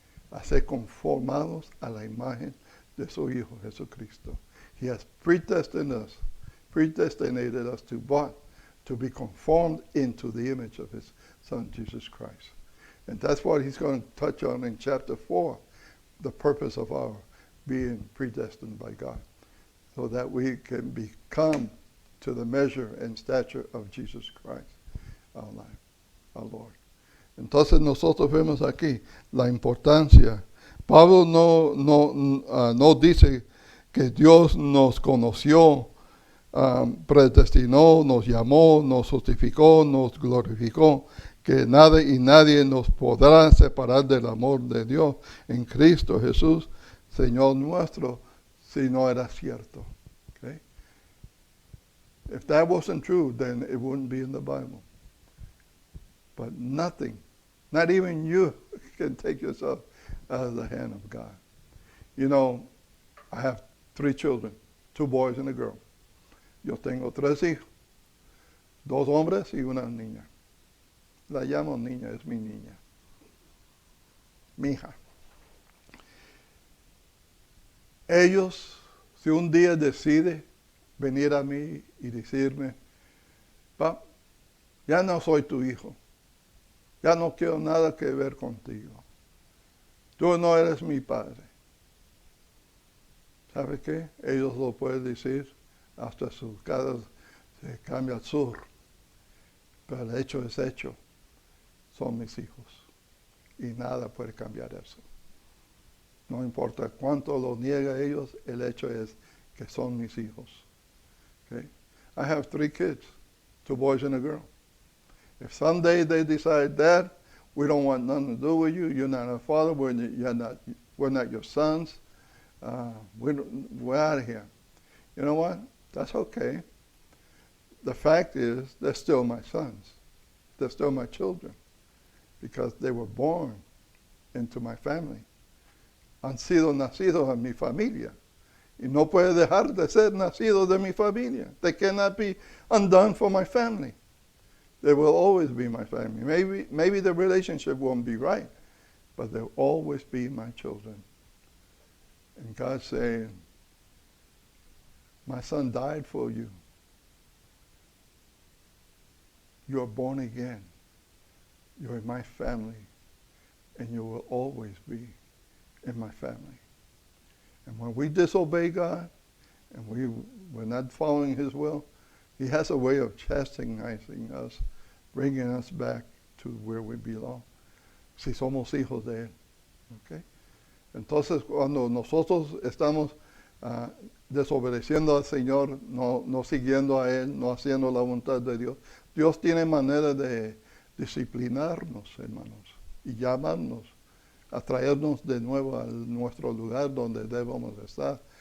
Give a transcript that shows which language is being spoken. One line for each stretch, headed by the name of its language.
Spanish: A ser conformados a la imagen de su Hijo Jesucristo.
English: He has predestinated us to what? To be conformed into the image of his Son, Jesus Christ. And that's what he's going to touch on in chapter 4, the purpose of our being predestined by God, so that we can become to the measure and stature of Jesus Christ, our Lord.
Spanish: Entonces nosotros vemos aquí la importancia. Pablo no dice que Dios nos conoció, predestinó, nos llamó, nos justificó, nos glorificó, que nada y nadie nos podrá separar del amor de Dios en Cristo Jesús, Señor nuestro, si no era cierto.
English: Okay? If that wasn't true, then it wouldn't be in the Bible. But nothing, not even you, can take yourself out of the hand of God. You know, I have 3 children, 2 boys and a girl.
Spanish: Yo tengo 3 hijos, 2 hombres y una niña. La llamo niña, es mi niña, mi hija. Ellos, si un día decide venir a mí y decirme, "Pap, ya no soy tu hijo, ya no quiero nada que ver contigo, tú no eres mi padre", ¿sabe qué? Ellos lo pueden decir hasta sus caras se cambia al sur, pero el hecho es hecho. Son mis hijos y nada puede cambiar eso. No importa cuánto lo niega ellos, el hecho es que son mis hijos.
English: Okay? I have 3 kids, 2 boys and a girl. If someday they decide, "Dad, we don't want nothing to do with you, you're not our father, we're not your sons, we're out of here." You know what? That's okay. The fact is, they're still my sons. They're still my children, because they were born into my family.
Spanish: Han sido nacidos en mi familia. Y no puede dejar de ser nacidos de mi familia.
English: They cannot be undone for my family. They will always be my family. Maybe the relationship won't be right, but they'll always be my children. And God's saying, "My son died for you. You're born again. You're in my family, and you will always be in my family." And when we disobey God, and we're not following his will, he has a way of chastising us, bringing us back to where we belong,
Spanish: si somos hijos de él.
English: Okay?
Spanish: Entonces, cuando nosotros estamos desobedeciendo al Señor, no siguiendo a él, no haciendo la voluntad de Dios, Dios tiene manera de disciplinarnos, hermanos, y llamarnos, a traernos de nuevo a nuestro lugar donde debemos estar.